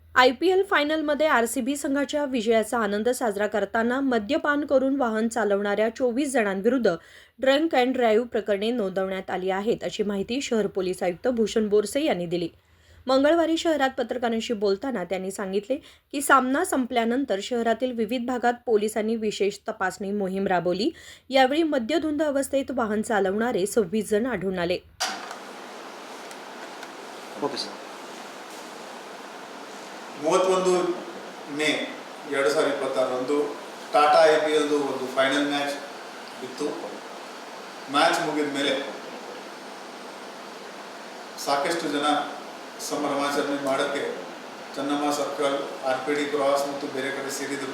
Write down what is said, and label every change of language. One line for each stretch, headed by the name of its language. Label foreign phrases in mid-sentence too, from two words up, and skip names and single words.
Marathi: IPL फायनलमध्ये RCB संघाच्या विजयाचा आनंद साजरा करताना मद्यपान करून वाहन चालवणाऱ्या 24 जणांविरुद्ध
English: drunk and drive
Marathi: प्रकरणे नोंदवण्यात आली आहेत, अशी माहिती शहर पोलीस आयुक्त भूषण बोरसे यांनी दिली. मंगळवारी शहरात पत्रकारांशी बोलताना त्यांनी सांगितले की सामना संपल्यानंतर शहरातील विविध भागात पोलिसांनी विशेष तपासणी मोहीम राबवली. यावेळी मद्यधुंद अवस्थेत वाहन चालवणारे 26 जण आढळून आले.
English: okay sir.
Kannada: 31 ಮೇ 2026 ಟಾಟಾ IPL ಒಂದು
English: final match
Kannada: ಇತ್ತು. ಮ್ಯಾಚ್ ಮುಗಿದ ಮೇಲೆ ಸಾಕಷ್ಟು ಜನ ಸಂಭ್ರಮಾಚರಣೆ ಮಾಡೋಕ್ಕೆ ಚೆನ್ನಮ್ಮ ಸರ್ಕಲ್, RPD ಕ್ರಾಸ್ ಮತ್ತು ಬೇರೆ ಕಡೆ ಸೇರಿದರು.